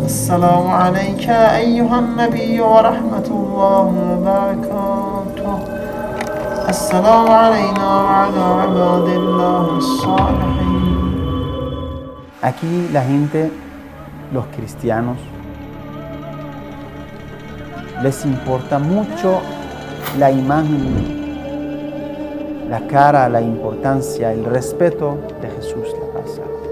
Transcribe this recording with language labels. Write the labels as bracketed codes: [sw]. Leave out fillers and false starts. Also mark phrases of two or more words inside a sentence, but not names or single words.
[ar] السلام عليك أيها النبي ورحمة الله وبركاته. السلام علينا وعلى عباد الله الصالحين. [es] Aquí la gente, los cristianos, les importa mucho la imagen, la cara, la importancia, el respeto de Jesús la pasa.